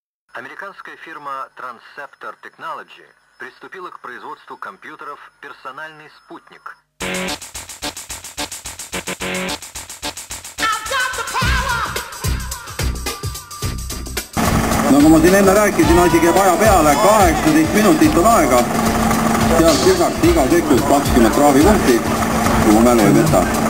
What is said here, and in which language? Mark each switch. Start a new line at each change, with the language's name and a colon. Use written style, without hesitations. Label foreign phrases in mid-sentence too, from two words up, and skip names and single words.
Russian: Американская фирма Transceptor Technology приступила к производству компьютеров «Персональный спутник».
Estonian: Nagu ma siin enne rääkisin, asi käib aja peale, 18 minutit on aega. Sealt lisaks iga sekund 20 trahvipunkti, kui ma mälu ei võta.